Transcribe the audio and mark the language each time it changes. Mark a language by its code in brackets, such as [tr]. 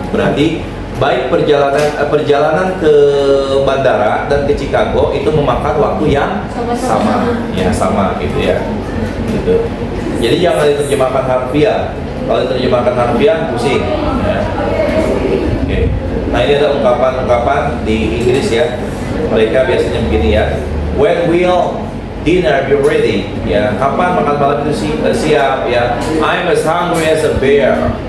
[id] Berarti baik perjalanan ke bandara dan ke Chicago itu memakan waktu yang sama gitu ya. Gitu. Jadi jangan diterjemahkan harfiah. Kalau diterjemahkan harfiah pusing. Ya. Oke. Nah, ini ada ungkapan-ungkapan di Inggris ya. Mereka biasanya begini ya. [en] When will dinner be ready? [id] Ya, kapan makan malam itu siap ya. [en] I'm as hungry as a bear.